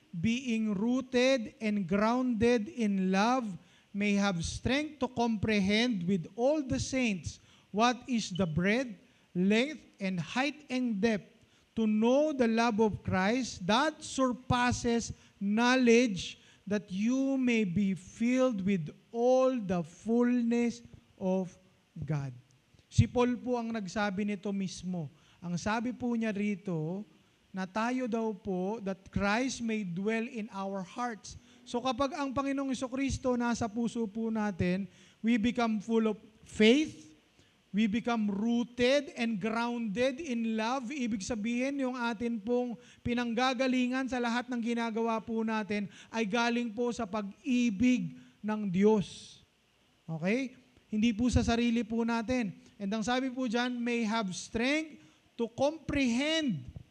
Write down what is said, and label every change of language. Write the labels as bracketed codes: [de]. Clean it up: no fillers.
[en] being rooted and grounded in love, may have strength to comprehend with all the saints what is the breadth, length, and height and depth, to know the love of Christ that surpasses knowledge, that you may be filled with all the fullness of God. [tl] Si Paul po ang nagsabi nito mismo. Ang sabi po niya rito, na tayo daw po, [en] that Christ may dwell in our hearts. So [tl] kapag ang Panginoong Jesucristo nasa puso po natin, [en] we become full of faith, we become rooted and grounded in love. [tl] Ibig sabihin, yung atin pong pinanggagalingan sa lahat ng ginagawa po natin ay galing po sa pag-ibig ng Diyos. Okay? Hindi po sa sarili po natin. And ang sabi po dyan, [en] may have strength to comprehend.